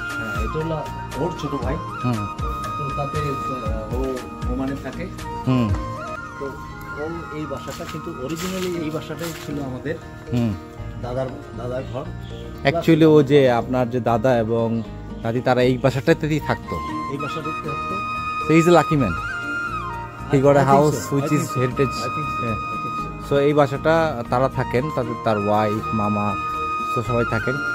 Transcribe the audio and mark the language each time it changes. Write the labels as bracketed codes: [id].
[bn] হ্যাঁ, এটা হলো ওর ছোট ভাই। তো তাতে ও ওমানে থাকে। তো ও এই বাসাটা, কিন্তু অরিজিনালি এই বাসাটাই ছিল আমাদের দাদার ঘর। অ্যাকচুয়ালি ও যে আপনার যে দাদা এবং দাদি তারা এই বাসাটাতেই থাকতো। এই বাসাটাতে থাকতো। [en] So he's a lucky man. He got a house which is heritage. [bn] So এই বাসাটা তারা থাকেন, তার ওয়াইফ, মামা, তো সবাই থাকেন।